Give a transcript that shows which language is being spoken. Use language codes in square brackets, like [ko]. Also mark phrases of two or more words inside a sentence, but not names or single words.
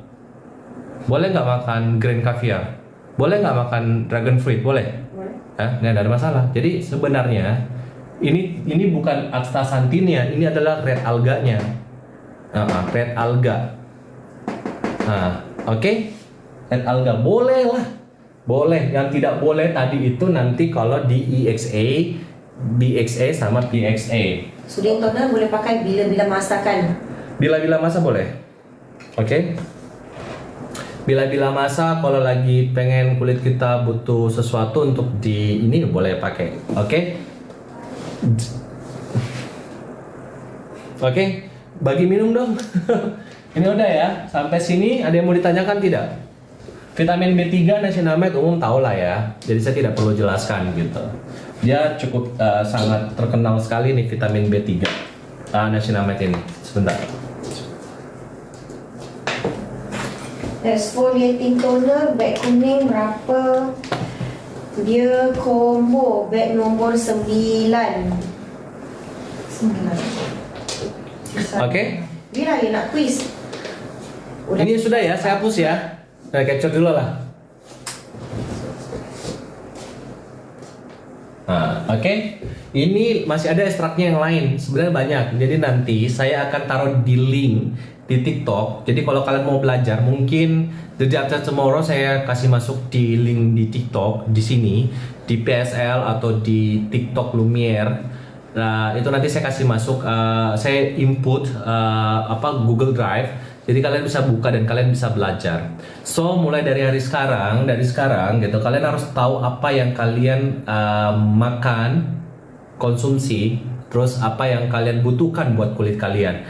[id] Boleh nggak makan [en] green caviar? [id] Boleh nggak makan [en] dragon fruit? [id] Boleh? Nggak ada masalah. Jadi sebenarnya ini bukan astaxanthinnya, ini adalah [en] red alganya. Red alga. Oke? Red alga [id] boleh lah. Boleh. Yang tidak boleh tadi itu nanti kalau di EXA, BXA sama PXA. [ms] Sodium toner boleh pakai bila-bila masa kan? Bila-bila masa boleh. Oke? Bila-bila masa kalau lagi pengen kulit kita butuh sesuatu untuk ini boleh pakai. Oke? [id] Oke, bagi minum dong. Ini udah ya. Sampai sini ada yang mau ditanyakan tidak? Vitamin B3 niacinamide umum tahu lah ya. Jadi saya tidak perlu jelaskan gitu. Dia cukup sangat terkenal sekali nih vitamin B3. Niacinamide ini. Sebentar. [en] Exfoliating toner [ms] beg kuning berapa? Dia combo beg nombor 9. Oke. Bila dia nak quiz? [id] Ini sudah ya, saya hapus ya. Nah, capture dulu lah. Oke. Ini masih ada ekstraknya yang lain. Sebenarnya banyak. Jadi nanti saya akan taruh di link di TikTok. Jadi kalau kalian mau belajar, mungkin [en] the day after tomorrow [id] saya kasih masuk di link di TikTok di sini, di PSL atau di TikTok Lumiere. Nah, itu nanti saya kasih masuk, saya input Google Drive. Jadi kalian bisa buka dan kalian bisa belajar. So mulai dari sekarang gitu, kalian harus tahu apa yang kalian makan, konsumsi, terus apa yang kalian butuhkan buat kulit kalian.